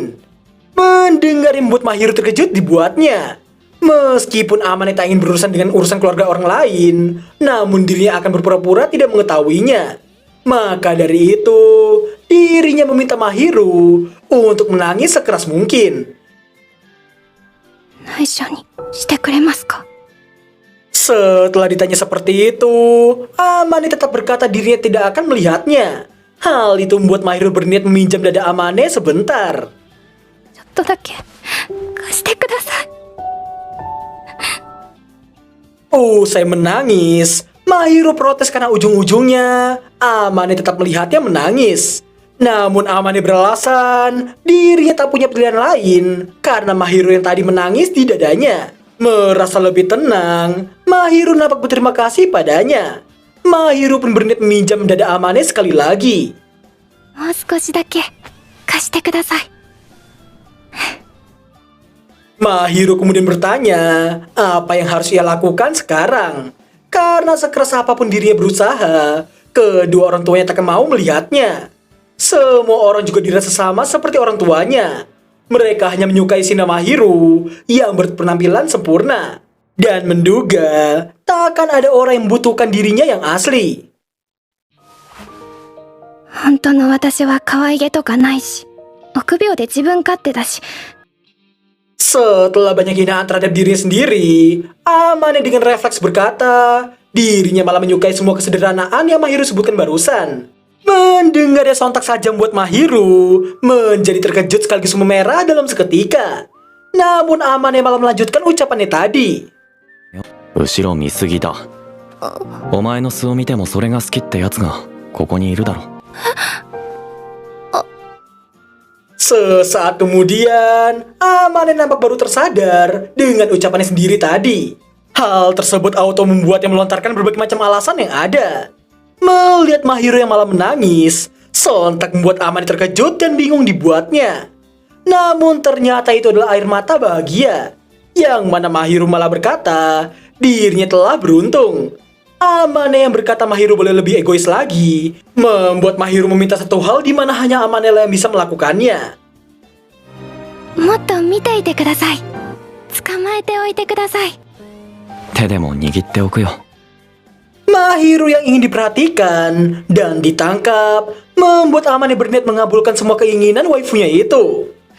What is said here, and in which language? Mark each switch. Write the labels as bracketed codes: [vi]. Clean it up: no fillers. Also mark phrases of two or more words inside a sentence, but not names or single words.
[id] Mendengar yang membuat Mahiru terkejut dibuatnya. Meskipun Amane tak ingin berurusan dengan urusan keluarga orang lain, namun dirinya akan berpura-pura tidak mengetahuinya. Maka dari itu, dirinya meminta Mahiru untuk menangis sekeras mungkin. [ja] 内緒にしてくれますか? [id] Setelah ditanya seperti itu, Amane tetap berkata dirinya tidak akan melihatnya. Hal itu membuat Mahiru berniat meminjam dada Amane sebentar. [ja] ちょっとだけ貸してください. [id] Saya menangis. Mahiru protes karena ujung-ujungnya Amane tetap melihatnya menangis. Namun Amane beralasan dirinya tak punya pilihan lain karena Mahiru yang tadi menangis di dadanya. Merasa lebih tenang, Mahiru nampak berterima kasih padanya. Mahiru pun berniat meminjam dada Amane sekali lagi. [ja] もう少しだけ貸してください. [id] Mahiru kemudian bertanya apa yang harus ia lakukan sekarang. Karena sekeras apapun dirinya berusaha, kedua orang tuanya takkan mau melihatnya. Semua orang juga dirasa sama seperti orang tuanya. Mereka hanya menyukai Shina Mahiru yang berpenampilan sempurna. Dan menduga takkan ada orang yang membutuhkan dirinya yang asli. [ja] 本当の私は可愛げとかないし、臆病で自分勝手だし。 [id] Setelah banyak hinaan terhadap dirinya sendiri, Amane dengan refleks berkata, dirinya malah menyukai semua kesederhanaan yang Mahiru sebutkan barusan. Mendengarnya sontak saja membuat Mahiru menjadi terkejut sekaligus memerah dalam seketika. Namun Amane malah melanjutkan ucapannya tadi. [ja] 後ろ見すぎだ。お前の素を見てもそれが好きってやつがここにいるだろ。 [id] Sesaat kemudian, Amane nampak baru tersadar dengan ucapannya sendiri tadi. Hal tersebut auto membuatnya melontarkan berbagai macam alasan yang ada. Melihat Mahiru yang malah menangis, sontak membuat Amane terkejut dan bingung dibuatnya. Namun ternyata itu adalah air mata bahagia. Yang mana Mahiru malah berkata, dirinya telah beruntung. Amane yang berkata Mahiru boleh lebih egois lagi, membuat Mahiru meminta satu hal di mana hanya Amane lah yang bisa melakukannya. [ja] もっと見ていてください。捕まえておいてください。手でも握っておくよ。 [id] Mahiru yang ingin diperhatikan dan ditangkap membuat Amane berniat mengabulkan semua keinginan waifunya itu.